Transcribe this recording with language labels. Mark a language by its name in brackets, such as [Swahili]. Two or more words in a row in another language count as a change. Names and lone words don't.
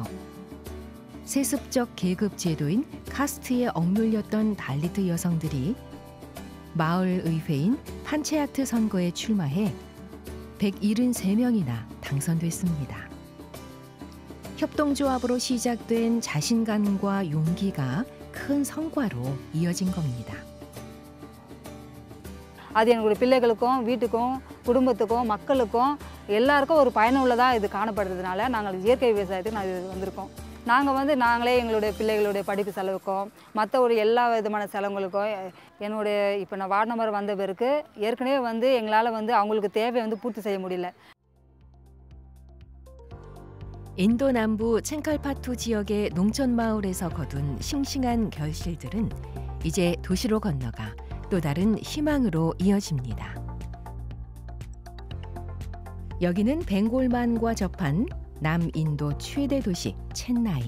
[Korean] 세습적 계급 제도인 카스트에 억눌렸던 달리트 여성들이 마을 의회인 판체아트 선거에 출마해 173명이나 당선됐습니다. 협동조합으로 시작된 자신감과 용기가 큰 성과로 이어진 겁니다. [Tamil] அது எங்களுடைய பிள்ளைகளுக்கும் வீட்டுக்கும் குடும்பத்துக்கும் மக்களுக்கும் எல்லாருக்கும் ஒரு பயனுள்ளதாக இது காணப்படுறதுனால நாங்கள் இயற்கை விவசாயத்துக்கு நாங்கள் வந்திருக்கோம். நாங்களே எங்களுடைய பிள்ளைகளுடைய படிப்பு செலவுக்கும் மற்ற ஒரு எல்லா விதமான செலவுகளுக்கும் இப்போ நான் [English] ward number [Tamil] வந்த பிறகு ஏற்கனவே எங்களால் அவங்களுக்கு தேவை பூர்த்தி செய்ய முடியல. [Korean] 인도 남부 챙칼파투 지역의 농촌 마을에서 거둔 싱싱한 결실들은 이제 도시로 건너가 또 다른 희망으로 이어집니다. 여기는 벵골만과 접한 남인도 최대 도시 첸나이.